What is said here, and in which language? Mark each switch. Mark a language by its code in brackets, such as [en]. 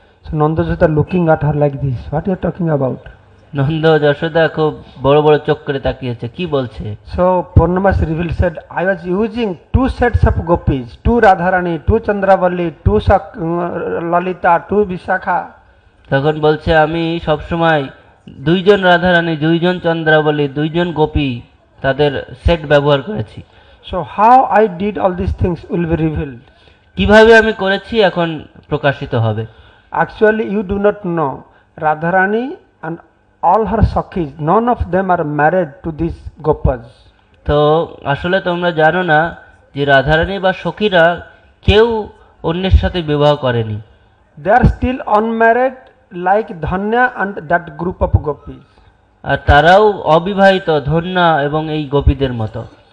[en] So Nanda Yashoda looking at her like this. What you are talking about? [bn] Nanda Yashoda খুব বড় বড় চোখ করে তাকিয়েছে, কি বলছে? [en] So Purnamasi revealed, said, I was using two sets of gopis, two Radharani, two Chandravalli, two Lalita, two Vishakha. [bn] তখন বলছে আমি সবসময় দুইজন রাধারানী, দুইজন চন্দ্রাবলী, দুইজন গোপী তাদের সেট ব্যবহার করেছি। [en] So how I did all these things will be revealed. [bn] কিভাবে আমি করেছি এখন প্রকাশিত হবে। [en] Actually you do not know, Radharani and all her Sakhis, none of them are married to these gopas. [bn] তো আসলে তোমরা জানো না যে রাধারানী বা সখীরা কেউ অন্যের সাথে বিবাহ করেনি। [en] They are still unmarried like Dhanya and that group of gopis. [bn] আর তারাও অবিবাহিত ধন্যা এবং এই গোপীদের মতো।